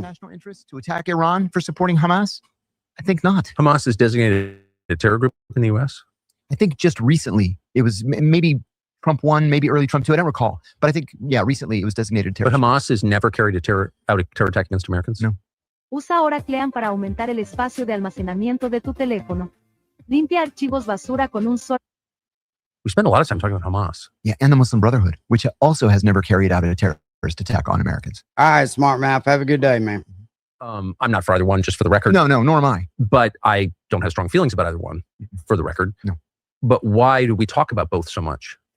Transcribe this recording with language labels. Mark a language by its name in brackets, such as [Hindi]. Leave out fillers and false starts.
[English] national interest to attack Iran for supporting Hamas? I think not. Hamas is designated a terror group in the U.S. I think just recently it was maybe Trump 1, maybe early Trump 2. I don't recall. But I think, yeah, recently it was designated But terrorist. Hamas has never carried out a terror attack against Americans? No. [Spanish] Usa ahora Clean para aumentar el espacio de almacenamiento de tu teléfono. Limpia archivos basura con un solo. [English] We spend a lot of time talking about Hamas. Yeah, and the Muslim Brotherhood, which also has never carried out a terrorist attack on Americans. All right, smart mouth. Have a good day, man. I'm not for either one, just for the record. No, nor am I. But I don't have strong feelings about either one, for the record. No. But why do we talk about both so much?